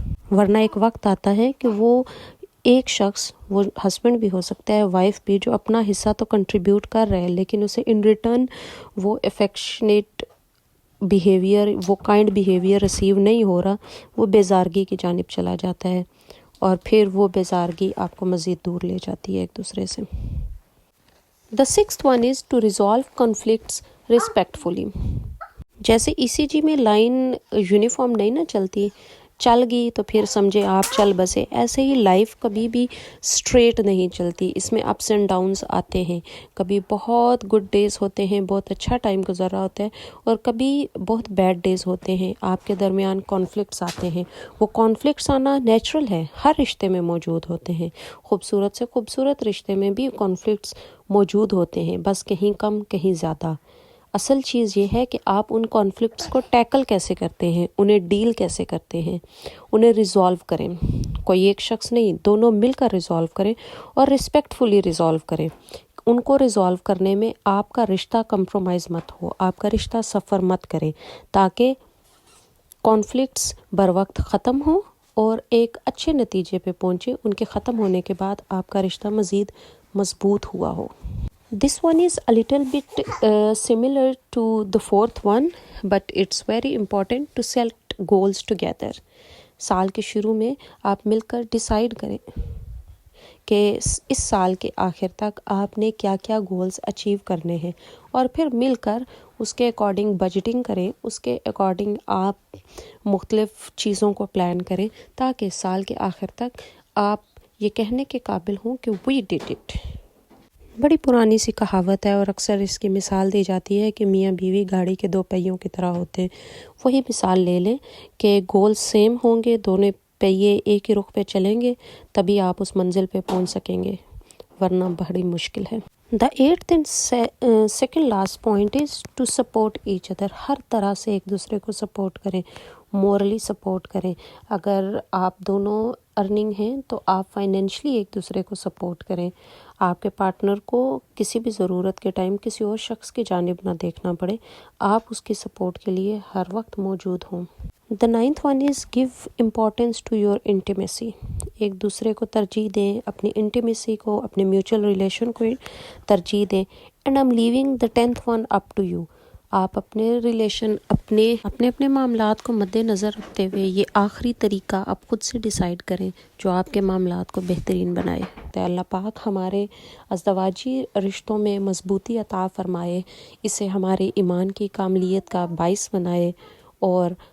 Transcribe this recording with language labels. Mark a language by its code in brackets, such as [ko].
[ur] ورنہ ایک وقت آتا ہے کہ وہ ایک شخص، وہ ہسبینڈ بھی ہو سکتا ہے، وائف بھی، جو اپنا حصہ تو کنٹریبیوٹ کر رہے ہیں لیکن اسے ان ریٹرن وہ افیکشنیٹ بیہیویئر، وہ کائنڈ بیہیویئر ریسیو نہیں ہو رہا، وہ بیزارگی کی جانب چلا جاتا ہے اور پھر وہ بیزارگی آپ کو مزید دور لے جاتی ہے ایک دوسرے سے. [en] The sixth one is to resolve conflicts respectfully. [ur] جیسے ECG میں لائن یونیفارم نہیں نہ چلتی، چل گئی تو پھر سمجھے آپ چل بسے، ایسے ہی لائف کبھی بھی اسٹریٹ نہیں چلتی. اس میں اپس اینڈ ڈاؤنز آتے ہیں. کبھی بہت گڈ ڈیز ہوتے ہیں، بہت اچھا ٹائم گزر رہا ہوتا ہے، اور کبھی بہت بیڈ ڈیز ہوتے ہیں. آپ کے درمیان کانفلکٹس آتے ہیں. وہ کانفلکٹس آنا نیچرل ہے، ہر رشتے میں موجود ہوتے ہیں. خوبصورت سے خوبصورت رشتے میں بھی کانفلکٹس موجود ہوتے ہیں، بس کہیں کم کہیں زیادہ. اصل چیز یہ ہے کہ آپ ان کانفلکٹس کو ٹیکل کیسے کرتے ہیں، انہیں ڈیل کیسے کرتے ہیں، انہیں ریزالو کریں. کوئی ایک شخص نہیں، دونوں مل کر ریزالو کریں اور ریسپیکٹفلی ریزالو کریں. ان کو ریزالو کرنے میں آپ کا رشتہ کمپرومائز مت ہو، آپ کا رشتہ سفر مت کرے، تاکہ کانفلکٹس بر وقت ختم ہوں اور ایک اچھے نتیجے پہ پہنچے. ان کے ختم ہونے کے بعد آپ کا رشتہ مزید مضبوط ہوا ہو. [en] This one is a little bit similar to the fourth one, but it's very important to set goals together. [ur] سال کے شروع میں آپ مل کر ڈیسائیڈ کریں کہ اس سال کے آخر تک آپ نے کیا کیا گولز اچیو کرنے ہیں، اور پھر مل کر اس کے اکارڈنگ بجٹنگ کریں، اس کے اکارڈنگ آپ مختلف چیزوں کو پلان کریں تاکہ سال کے آخر تک آپ یہ کہنے کے قابل ہوں کہ [en] we did it. [ur] بڑی پرانی سی کہاوت ہے اور اکثر اس کی مثال دی جاتی ہے کہ میاں بیوی گاڑی کے دو پہیوں کی طرح ہوتے ہیں. وہی مثال لے لیں کہ گول سیم ہوں گے، دونوں پہیے ایک ہی رخ پہ چلیں گے، تبھی آپ اس منزل پہ پہنچ سکیں گے، ورنہ بڑی مشکل ہے. [en] The eighth and second last point is to support each other. [ur] ہر طرح سے ایک دوسرے کو سپورٹ کریں، مورلی سپورٹ کریں. اگر آپ دونوں ارننگ ہیں تو آپ فائنینشلی ایک دوسرے کو سپورٹ کریں. آپ کے پارٹنر کو کسی بھی ضرورت کے ٹائم کسی اور شخص کی جانب نہ دیکھنا پڑے، آپ اس کی سپورٹ کے لیے ہر وقت موجود ہوں. [en] The ninth one is give importance to your intimacy. [ur] ایک دوسرے کو ترجیح دیں، اپنی انٹیمیسی کو، اپنے میوچل ریلیشن کو ترجیح دیں. [en] And I'm leaving the 10th one up to you. [ur] آپ اپنے ریلیشن اپنے معاملات کو مد نظر رکھتے ہوئے یہ آخری طریقہ آپ خود سے ڈیسائیڈ کریں جو آپ کے معاملات کو بہترین بنائے۔ تو اللہ پاک ہمارے ازدواجی رشتوں میں مضبوطی عطا فرمائے، اسے ہمارے ایمان کی کاملیت کا باعث بنائے، اور